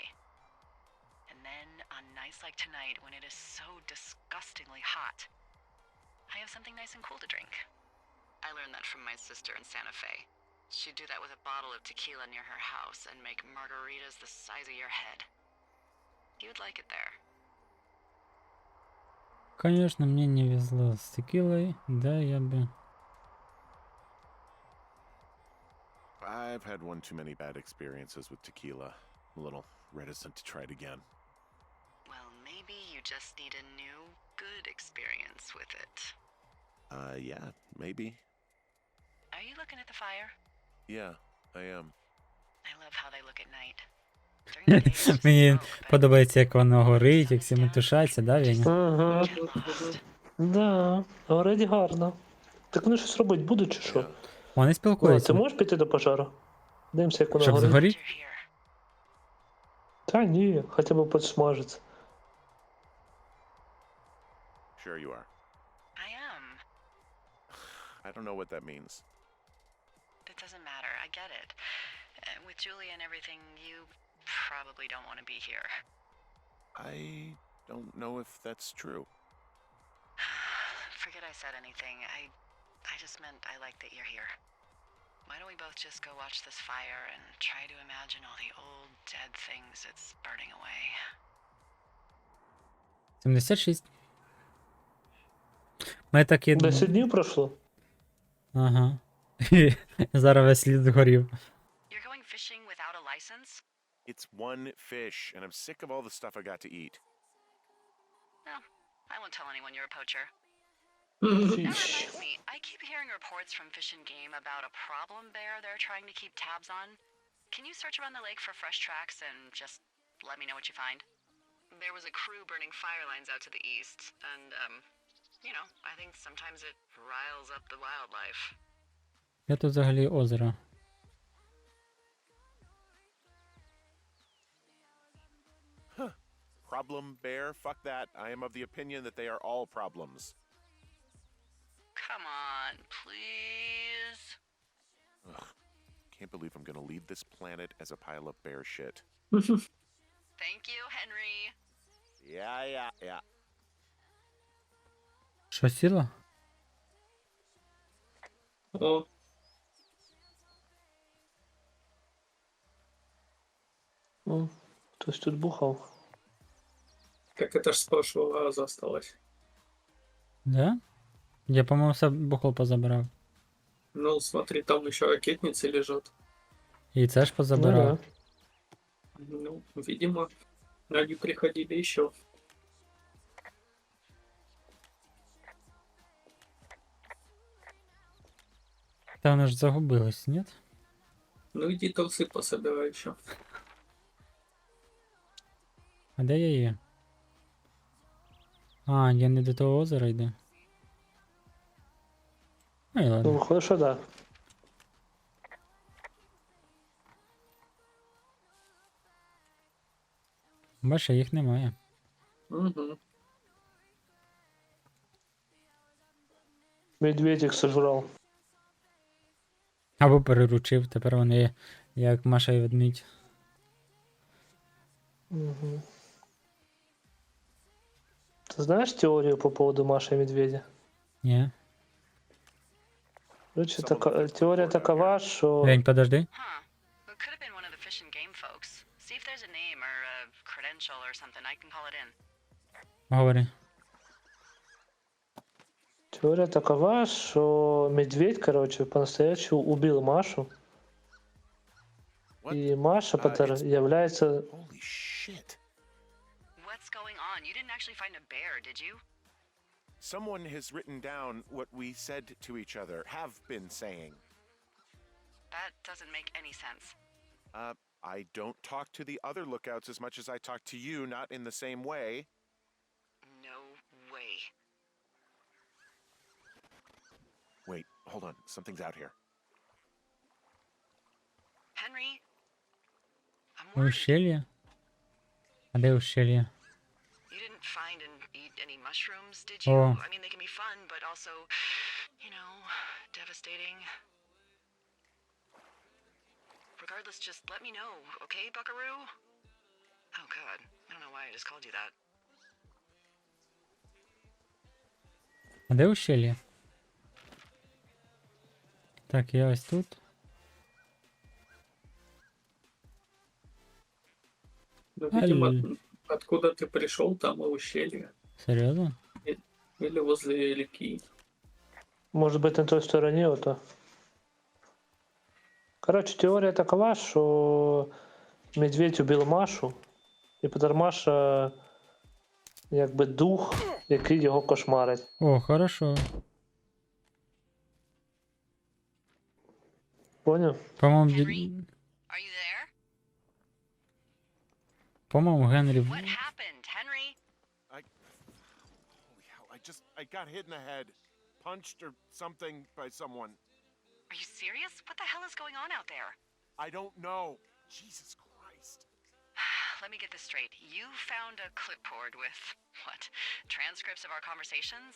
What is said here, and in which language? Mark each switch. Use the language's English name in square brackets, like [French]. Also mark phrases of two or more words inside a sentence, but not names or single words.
[English] And then, on nights like tonight, when it is so disgustingly hot, I have something nice and cool to drink. I learned that from my sister in Santa Fe. She'd do that with a bottle of tequila near her house and make margaritas the size of your head. You would like it there. [Russian] Конечно, мне не везло с текилой, да, я бы... [English] I've had one too many bad experiences with tequila. I'm a little reticent to try it again. Well, maybe you just need a new, good experience with it. Yeah, maybe. Are you looking at the fire? Yeah, I am. I love how they look at night. During the day, it's just [Ukrainian] Мені [English] smoke, but [Ukrainian] подобається, як воно горить, як всі метушаться, да, Вєня? Ага. [English] get lost. [Ukrainian] Да, горить гарно. Так вони щось робити будуть чи що? [English] Yeah. [Ukrainian] Вони Влад, спілкуються. ти можеш піти до пожару? Дивимося, як воно Щоб горить. згоріть? [English] You're here. [Ukrainian] Та ні, хоча б підсмажиться. [English] Sure you are. I am. I don't know what that means. It doesn't matter. I get it. With Julie and everything, you probably don't want to be here. I don't know if that's true. Forget I said anything. I just meant I like that you're here. Why don't we both just go watch this fire and try to imagine all the old dead things it's burning away? 76. [Ukrainian] Ми такі... 10 днів пройшло? Ага. Зараз весь лід згорів. [English] You're going fishing without a license? It's one fish, and I'm sick of all the stuff I got to eat. No, I won't tell anyone you're a poacher. Mm. That reminds me, I keep hearing reports from Fish and Game about a problem bear they're trying to keep tabs on. Can you search around the lake for fresh tracks and just let me know what you find? There was a crew burning fire lines out to the east, and, you know, I think sometimes it riles up the wildlife. [Ukrainian] Я тут взагалі озеро. [English] Problem bear? Fuck that. I am of the opinion that they are all problems. Come on, please. Ugh. Can't believe I'm gonna leave this planet as a pile of bear shit. Thank you, Henry. Yeah. [Ukrainian] Що сіло? О, Ну, хтось тут бухав. [Russian] как это ж с прошлого раза осталось. Да? [Ukrainian] Я, по-моєму, все бухло позабирав. [Russian] Ну, смотри, там еще ракетницы лежат. [Ukrainian] І це ж позабирав. [Russian] Ну, видимо, они приходили еще. [Ukrainian] Та воно ж загубилось, ні? [Russian] Ну, иди трусы пособирай еще. [Ukrainian] А де я є? А, я не до того озера йду. Ну і [Russian] Ну, ладно. [Ukrainian] виходить, що да. Бачиш, їх немає. Угу. [Russian] Медведик сожрав. [Ukrainian] Або переручив, тепер вони як Маша і ведмідь. Угу. [Russian] Ты знаешь теорию по поводу Маши и Медведя? [Ukrainian] Ні. [Russian] Короче, теория такова, что... Вень, подожди. [English] Huh. It could have been one of the Fish and Game folks. See if there's a name or a credential or something. I can call it in. [Russian] Говори. Теория такова, что медведь, короче, по-настоящему убил Машу. [English] What? [Russian] И Маша [English] it's- [Russian] является... [English] Holy shit. What's going on? You didn't actually find a bear, did you? Someone has written down what we said to each other, have been saying. That doesn't make any sense. I don't talk to the other lookouts as much as I talk to you, not in the same way. No way. Wait, hold on. Something's out here. Henry? I'm worried. [Ukrainian] Ущелье? А де ущелье? [English] You didn't find and eat any mushrooms, did you? Oh. I mean, they can be fun, but also, you know, devastating. Regardless, just let me know, okay, buckaroo? Oh, God. I don't know why I just called you that. [Ukrainian] А де ущелье? Так, я ось тут. [Russian] Ну, видимо, Алло. откуда ты пришел, там и ущелье. [Ukrainian] Серйозно? [Russian] Или возле реки. Может быть, на той стороне ото. Короче, теория такова, [Ukrainian] що медведь убив Машу, і тепер Маша якби дух, який його кошмарить. [Russian] О, хорошо. [Ukrainian] Поняв? По-моєму, [English] Henry? Are you there? [Ukrainian] по-моєму, Генрі... [English] What happened, Henry? Holy hell, I got hit in the head. Punched or something by someone. Are you serious? What the hell is going on out there? I don't know. Jesus Christ. Let me get this straight. You found a clipboard with, what, transcripts of our conversations?